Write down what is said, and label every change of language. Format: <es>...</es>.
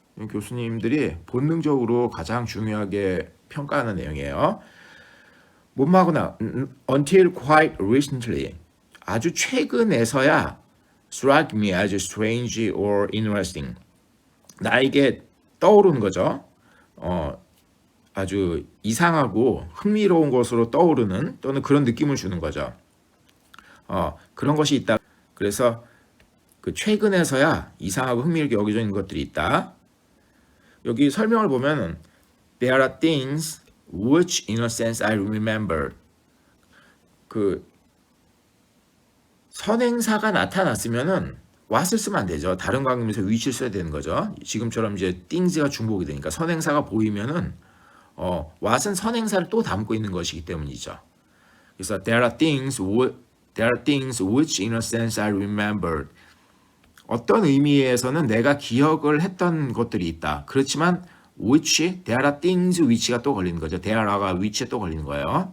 <ko>교수님들이 본능적으로 가장 중요하게 평가하는 내용이에요. 뭐뭐 하고 나</ko> <en>until quite recently 아주 최근에서야 struck me as strange or interesting</en> <ko>나에게 떠오르는 거죠. 아주 이상하고 흥미로운 것으로 떠오르는 또는 그런 느낌을 주는 거죠. 그런 것이 있다. 그래서 그 최근에서야 이상하고 흥미롭게 여겨지는 것들이 있다. 여기 설명을 보면</ko> <en>there are things which in a sense I remember.</en> <ko>그 선행사가 나타났으면은 what을 쓰면 안 되죠. 다른 관계에서 which를 써야 되는 거죠. 지금처럼 이제 things가 중복이 되니까 선행사가 보이면은 what은 선행사를 또 담고 있는 것이기 때문이죠.</ko> <en>그래서 there are things which in a sense I remembered.</en> <ko>어떤 의미에서는 내가 기억을 했던 것들이 있다. 그렇지만 which, there are things which가 또 걸리는 거죠. there are가 which에 또 걸리는 거예요.</ko>